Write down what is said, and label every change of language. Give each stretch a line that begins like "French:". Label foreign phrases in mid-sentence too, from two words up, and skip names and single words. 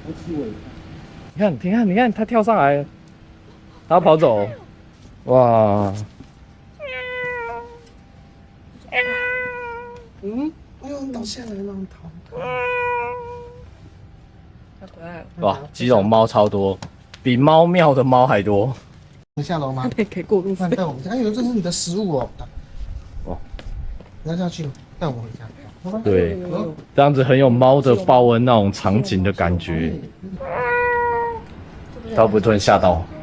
Chinese: 你看，它跳上來，它跑走。哇！哎呦，倒下來了，逃！太可愛了！哇，基隆貓超多，比貓廟的貓還多。能下樓嗎？可以過路費。帶我們家，哎呦，這是你的食物哦。哦，你要下去，帶我們回家。對，這樣子很有貓的報恩那種場景的感覺。它不會突然嚇到。